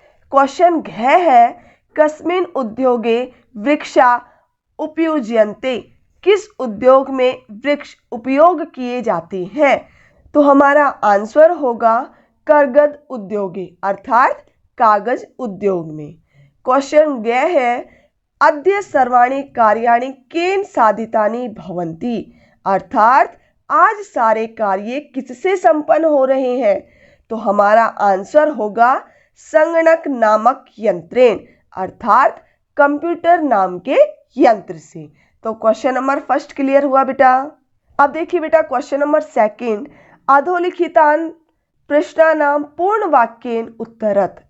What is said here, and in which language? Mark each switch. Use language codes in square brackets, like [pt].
[hi] Question घ है [sa] कस्मिन उद्योगे वृक्षा उपयुज्यन्ते। [hi] किस उद्योग में वृक्ष उपयोग किए जाते हैं? तो हमारा आंसर होगा [sa] करगद उद्योगे, [hi] अर्थात कागज उद्योग में। क्वेश्चन ग है [sa] अद्य सर्वाणि कार्याणि केन साधितानि भवन्ति। [hi] अर्थात आज सारे कार्य किससे संपन्न हो रहे हैं? तो हमारा आंसर होगा [sa] संगणक नामक यंत्रेण, [hi] अर्थात कंप्यूटर नाम के यंत्र से। तो क्वेश्चन नंबर फर्स्ट क्लियर हुआ बेटा। अब देखिए बेटा क्वेश्चन नंबर सेकंड [sa] अधोलिखितान प्रश्नानां पूर्ण वाक्येन उत्तरत।